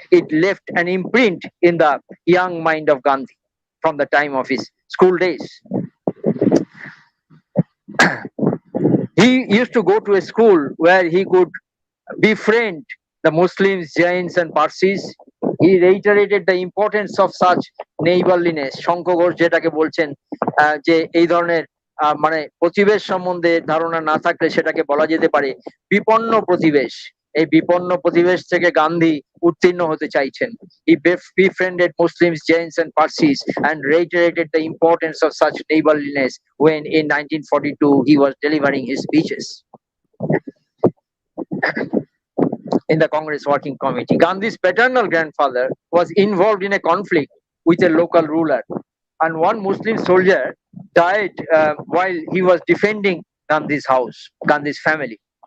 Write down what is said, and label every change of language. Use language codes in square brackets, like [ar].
[en] It left an imprint in the young mind of Gandhi from the time of his school days. He used to go to a school where he could befriend the Muslims, Jains, and Parsis. He reiterated the importance of such neighborliness. [bn] Shankar Ghosh যেটাকে বলছেন যে এই ধরনের মানে প্রতিবেশ সম্বন্ধে ধারণা না থাকলে সেটাকে বলা যেতে পারে বিপন্ন প্রতিবেশ। এই বিপন্ন প্রতিবেশ থেকে গান্ধী উত্তীর্ণ হতে চাইছেন। [en] He befriended Muslims, Jains, and Parsis and reiterated the importance of such neighborliness when in 1942 he was delivering his speeches in the Congress Working Committee. Gandhi's paternal grandfather was involved in a conflict with a local ruler, and one Muslim soldier died while he was defending Gandhi's house, Gandhi's family.